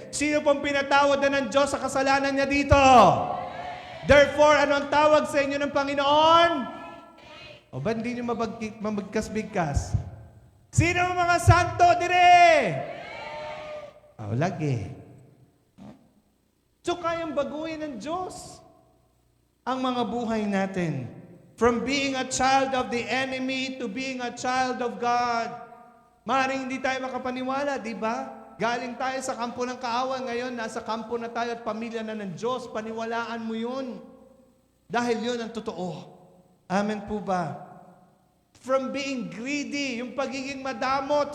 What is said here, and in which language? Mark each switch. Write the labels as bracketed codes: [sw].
[tl] Sino pong pinatawad na ng Diyos sa kasalanan niya dito? Therefore, anong tawag sa inyo ng Panginoon? O ba hindi nyo mabagkas-bigkas? Sino ang mga santo dire? O, lagi. So, kayang baguhin ng Diyos ang mga buhay natin. [en] From being a child of the enemy to being a child of God. [tl] Maaaring hindi tayo makapaniwala, di ba? Galing tayo sa kampo ng kaawan, ngayon nasa kampo na tayo at pamilya na ng Diyos. Paniwalaan mo yun. Dahil yun ang totoo. Amen po ba? [en] From being greedy, [tl] yung pagiging madamot.